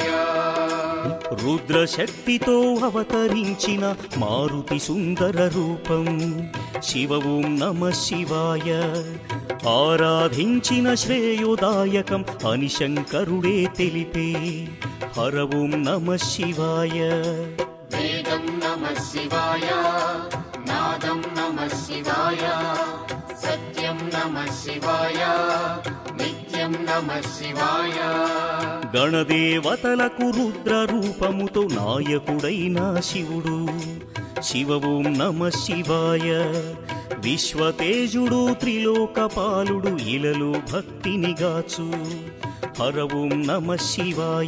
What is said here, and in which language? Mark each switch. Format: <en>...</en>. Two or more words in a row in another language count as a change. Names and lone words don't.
<te>రుద్రశక్తితో అవతరించిన మారుతి సుందర రూపం శివ</te> <sa>ఓం నమ శివాయ</sa> <te>ఆరాధించిన శ్రేయోదాయకం అని శంకరుడే తెలిపే హర</te> <sa>ఓం నమ శివాయ वेदं नमः शिवाय नादं नमः शिवाय सत्यं नमः शिवाय नित्यं नमः शिवाय</sa> <te>గణదేవతలకు రుద్ర రూపముతో నాయకుడైన శివుడు శివ</te> <sa>ఓం నమ శివాయ</sa> <te>విశ్వతేజుడు త్రిలోకపాలుడు ఇలలో భక్తిని గాచు హర</te> <sa>ఓం నమ శివాయ</sa>